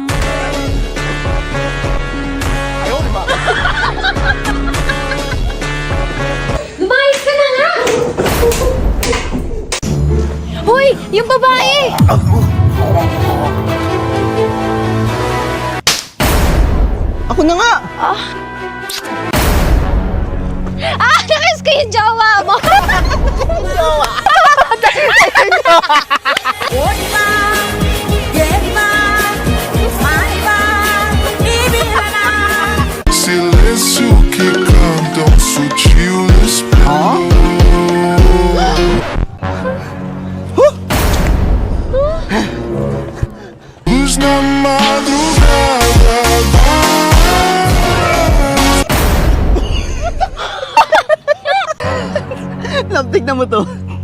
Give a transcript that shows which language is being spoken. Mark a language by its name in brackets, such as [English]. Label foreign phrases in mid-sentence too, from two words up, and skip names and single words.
[Filipino] Lumayas ka na nga! Hoy! Yung babae! Ako na nga! Nakas ko yung jowa mo! [Portuguese] Silêncio que cantam sutil espelho. Luz na madrugada. [Filipino] Love, tignan mo to.